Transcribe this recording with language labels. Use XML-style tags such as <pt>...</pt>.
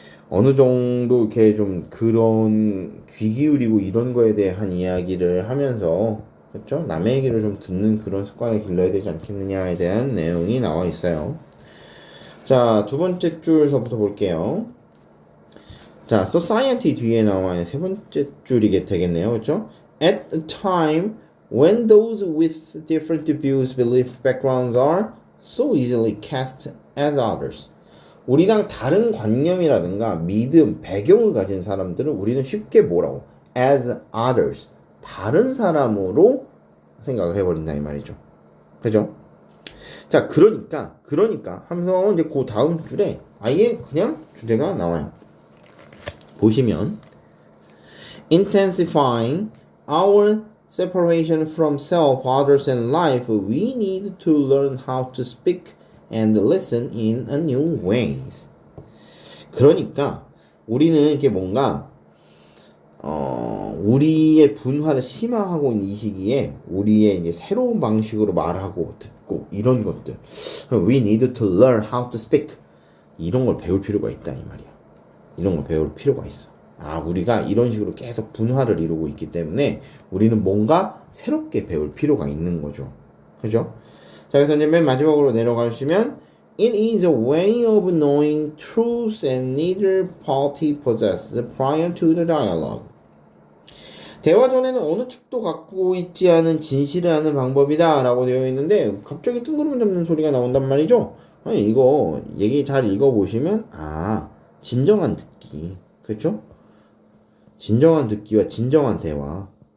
<ko>어느 정도 이렇게 좀 그런 귀 기울이고 이런 거에 대한 이야기를 하면서, 그렇죠? 남의 얘기를 좀 듣는 그런 습관을 길러야 되지 않겠느냐에 대한 내용이 나와 있어요. 자, 두 번째 줄서부터 볼게요. 자, society 뒤에 나와 있는 세 번째 줄이 되겠네요. 그렇죠?</ko> <en>At a time when those with different views, belief, backgrounds are so easily cast as others.</en> <ko>우리랑 다른 관념이라든가 믿음, 배경을 가진 사람들은 우리는 쉽게 뭐라고?</ko> <en>as others.</en> <ko>다른 사람으로 생각을 해버린다 이 말이죠. 그죠? 자, 그러니까 하면서 이제 그 다음 줄에 아예 그냥 주제가 나와요. 보시면</ko> <en>intensifying our separation from self, others, and life, we need to learn how to speak and listen in a new ways.</en> <ko>그러니까 우리는 이게 뭔가 우리의 분화를 심화하고 있는 이 시기에 우리의 이제 새로운 방식으로 말하고 듣고 이런 것들,</ko> <en>we need to learn how to speak,</en> <ko>이런 걸 배울 필요가 있다 이 말이야. 이런 걸 배울 필요가 있어. 우리가 이런 식으로 계속 분화를 이루고 있기 때문에 우리는 뭔가 새롭게 배울 필요가 있는 거죠. 그죠? 자, 그래서 이제 맨 마지막으로 내려가 주시면</ko> <en>It is a way of knowing truth and neither party possessed prior to the dialogue.</en> <ko>대화 전에는 어느 측도 갖고 있지 않은 진실을 아는 방법이다 라고 되어 있는데 갑자기 뜬구름 잡는 소리가 나온단 말이죠. 아니, 이거 얘기 잘 읽어보시면 진정한 듣기, 그렇죠? 진정한 듣기와 진정한 대화.</ko>